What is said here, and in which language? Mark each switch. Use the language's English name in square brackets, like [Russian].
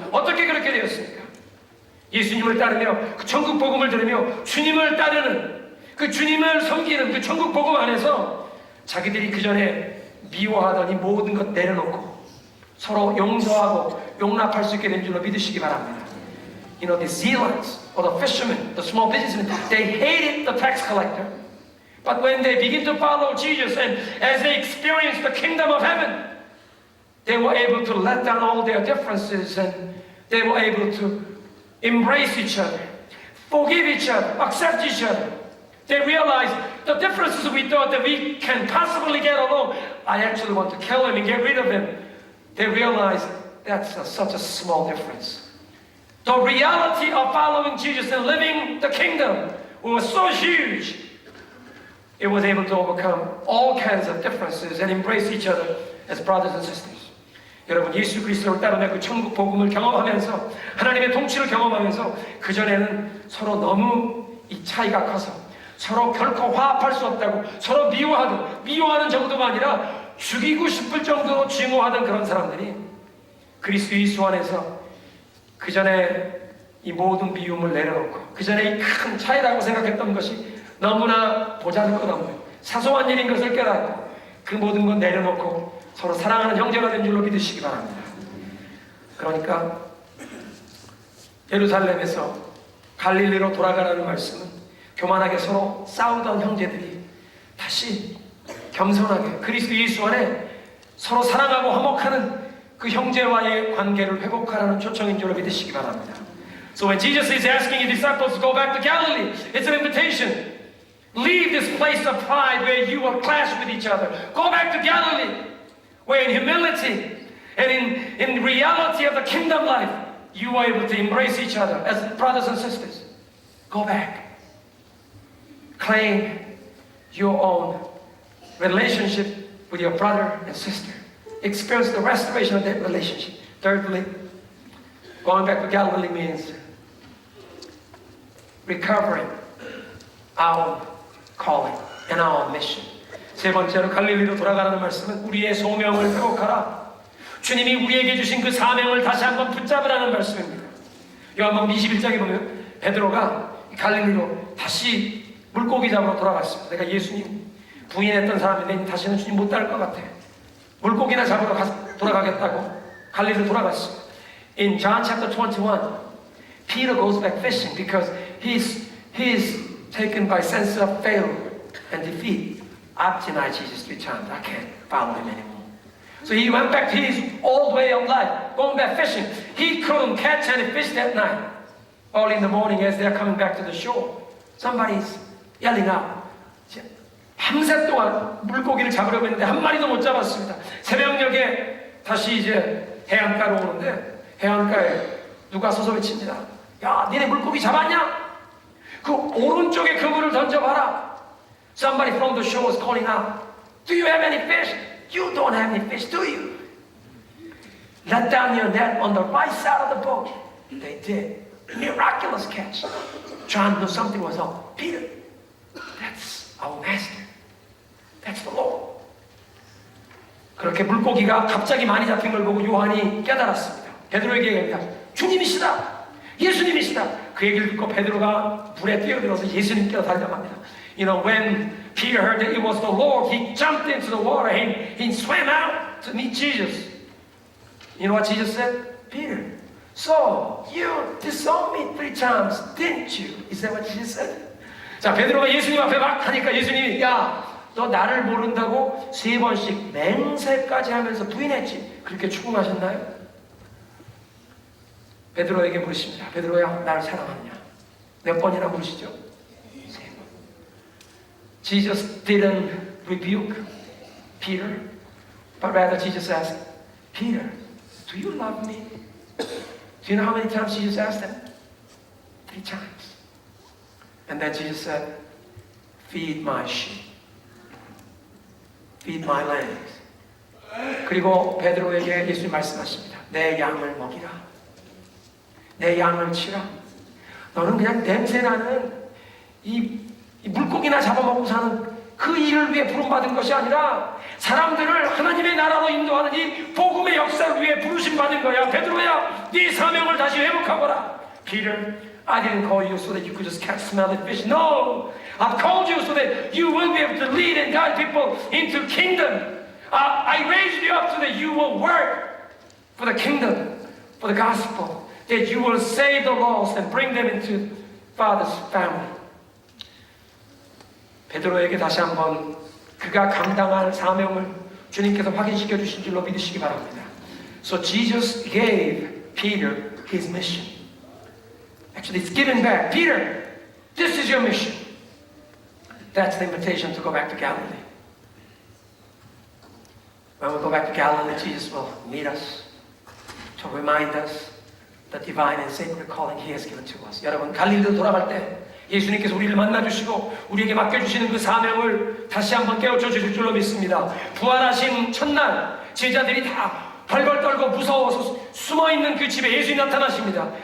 [Korean] 어떻게 그렇게 되었습니까? 예수님을 따르며 그 천국 복음을 들으며 주님을 따르는 그 주님을 섬기는 그 천국 복음 안에서 자기들이 그 전에 미워하더니 모든 것 내려놓고 서로 용서하고 용납할 수 있게 된 줄로 믿으시기 바랍니다. [English] You know, the zealots or the fishermen, the small businessmen, they hated the tax collector. But when they begin to follow Jesus and as they experience the kingdom of heaven, they were able to let down all their differences and they were able to embrace each other, forgive each other, accept each other. They realized the differences we thought that we can possibly get along, I actually want to kill him and get rid of him. They realized that's such a small difference. The reality of following Jesus and living the kingdom was so huge, it was able to overcome all kinds of differences and embrace each other as brothers and sisters. [Korean] 여러분, 예수 그리스도를 따르며 그 천국 복음을 경험하면서 하나님의 통치를 경험하면서 그전에는 서로 너무 이 차이가 커서 서로 결코 화합할 수 없다고 서로 미워하는 정도가 아니라 죽이고 싶을 정도로 증오하던 그런 사람들이 그리스도 예수 안에서 그 전에 이 모든 미움을 내려놓고 그 전에 이 큰 차이라고 생각했던 것이 너무나 보잘것없는 사소한 일인 것을 깨닫고 그 모든 것 내려놓고 서로 사랑하는 형제가 된 줄로 믿으시기 바랍니다. 그러니까 예루살렘에서 갈릴리로 돌아가라는 말씀은 교만하게 서로 싸우던 형제들이 다시 겸손하게 그리스도 예수 안에 서로 사랑하고 화목하는 그 형제와의 관계를 회복하라는 초청인 줄로 믿으시기 바랍니다. [English] So when Jesus is asking his disciples to go back to Galilee, it's an invitation. Leave this place of pride where you will clash with each other. Go back to Galilee, where in humility and in reality of the kingdom life, you are able to embrace each other as brothers and sisters. Go back. claim your own relationship with your brother and sister. Experience the restoration of that relationship. Thirdly, going back to Galilee means recovering our calling and our mission. [Korean] 세 번째로 갈릴리로 돌아가라는 말씀은 우리의 소명을 회복하라. 주님이 우리에게 주신 그 사명을 다시 한번 붙잡으라는 말씀입니다. 요한복음 21장에 보면 베드로가 갈릴리로 다시 물고기 잡으러 돌아갔습니다. 내가 예수님 부인했던 사람인데 다시는 주님 못 따를 것 같아. 물고기나 잡으러 돌아가겠다고 갈릴리로 돌아갔습니다. [English] In John chapter 21, Peter goes back fishing because he's taken by sense of failure and defeat. I've denied Jesus 3 times. I can't follow him anymore. So he went back to his old way of life, going back fishing. He couldn't catch any fish that night. Early in the morning as they're coming back to the shore, somebody's yelling out. [Korean] 밤새 동안 물고기를 잡으려고 했는데 한 마리도 못 잡았습니다. 새벽녘에 다시 이제 해안가로 오는데 해안가에 누가 서서 외칩니다. 야, 니네 물고기 잡았냐? 그 오른쪽에 그물을 던져봐라. [English] Somebody from the shore was calling out, do you have any fish? You don't have any fish, do you? Let down your net on the right side of the boat. They did. Miraculous catch. John knew something was up. Peter, that's our master. That's the Lord. [Korean] 그렇게 물고기가 갑자기 많이 잡힌 걸 보고 요한이 깨달았습니다. 베드로에게 얘기합니다. 주님이시다. 예수님이시다. 그 얘기를 듣고 베드로가 물에 뛰어들어서 예수님께로 달려갑니다. [English] You know, when Peter heard that it was the Lord, he jumped into the water and he swam out to meet Jesus. You know what Jesus said? Peter, so you disowned me 3 times, didn't you? Is that what Jesus said? [Korean] 자, 베드로가 예수님 앞에 막 하니까 예수님이 야, 너 나를 모른다고 3번씩 맹세까지 하면서 부인했지. 그렇게 추궁하셨나요? 베드로에게 물으십니다. 베드로야, 나를 사랑하느냐? 몇 번이나 물으시죠? 3번. [English] Jesus didn't rebuke Peter, but rather Jesus asked, Peter, do you love me? Do you know how many times Jesus asked him? 3 times. And then Jesus said, feed my sheep. Feed my lambs. [Korean] 그리고 베드로에게 예수님 말씀하십니다. 내 양을 먹이라. 내 양을 치라. 너는 그냥 냄새나는 이 물고기나 잡아먹고 사는 그 일을 위해 부름받은 것이 아니라 사람들을 하나님의 나라로 인도하는 이 복음의 역사를 위해 부르심받은 거야. 베드로야, 네 사명을 다시 회복하거라. [English] Peter, I didn't call you so that you could just catch smelly fish. No, I've called you so that you will be able to lead and guide people into kingdom. I raised you up so that you will work for the kingdom, for the gospel, that you will save the lost and bring them into Father's family. [Korean] 베드로에게 다시 한번 그가 감당할 사명을 주님께서 확인시켜 주신 줄로 믿으시기 바랍니다. [English] So Jesus gave Peter his mission. Actually, it's given back. Peter, this is your mission. That's the invitation to go back to Galilee. When we go back to Galilee, Jesus will meet us to remind us the divine and sacred calling He has given to us. [Korean] 여러분, 갈릴리로 돌아갈 때 예수님께서 우리를 만나주시고 우리에게 맡겨주시는 그 사명을 다시 한번 깨우쳐 주실 줄로 믿습니다. 부활하신 첫날 제자들이 다 벌벌 떨고 무서워서 숨어있는 그 집에 예수님이 나타나십니다.